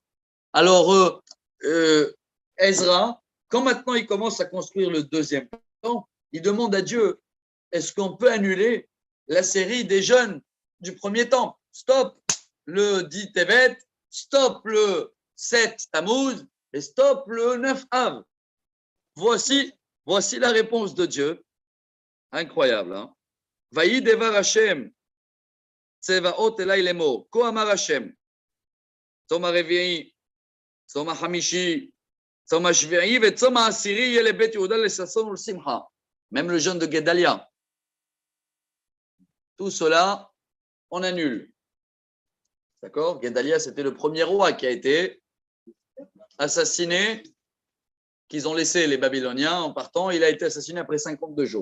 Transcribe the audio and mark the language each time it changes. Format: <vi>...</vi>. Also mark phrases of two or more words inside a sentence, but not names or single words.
<fr>Alors, Ezra, quand maintenant il commence à construire le deuxième temple, il demande à Dieu, est-ce qu'on peut annuler la série des jeûnes du premier temple? Stop le 10 Tevet, stop le 7 Tammuz et stop le 9 Av. Voici la réponse de Dieu. Incroyable. Hein?</fr> <he>ויהי דבר השם, צבאות אלי לאמר, כה אמר השם, צום הרביעי, צום החמישי, צום השביעי, וצום העשירי, יהיה לבית יהודה לששון ולשמחה.</he> <fr>Même le jeûne de Guédalia. Tout cela, on annule. D'accord? Guédalia, c'était le premier roi qui a été assassiné, qu'ils ont laissé les Babyloniens en partant. Il a été assassiné après 52 jours.</fr>